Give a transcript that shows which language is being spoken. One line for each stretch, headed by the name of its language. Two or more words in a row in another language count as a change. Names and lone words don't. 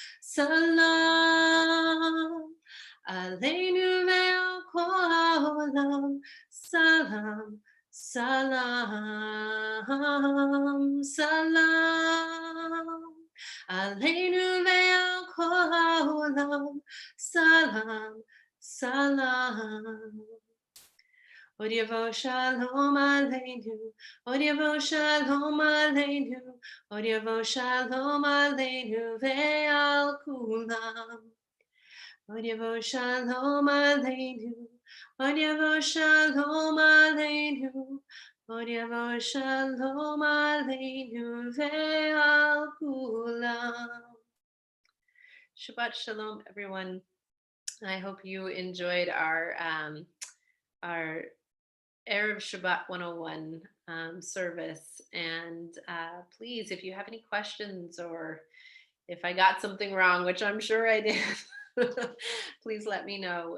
Hebrew: סלאם עלינו ועל כל העולם. סלאם, סלאם, סלאם. עלינו ועל כל העולם. סלאם, סלאם. עוד יבוא שלום עלינו, עוד יבוא שלום עלינו, עוד יבוא שלום עלינו ועל כולם. עוד יבוא שלום עלינו, עוד יבוא שלום עלינו, עוד יבוא שלום עלינו ועל כולם. שבת שלום,
English: everyone. I hope you enjoyed our Erev Shabbat 101 service. And please, if you have any questions or if I got something wrong, which I'm sure I did, please let me know.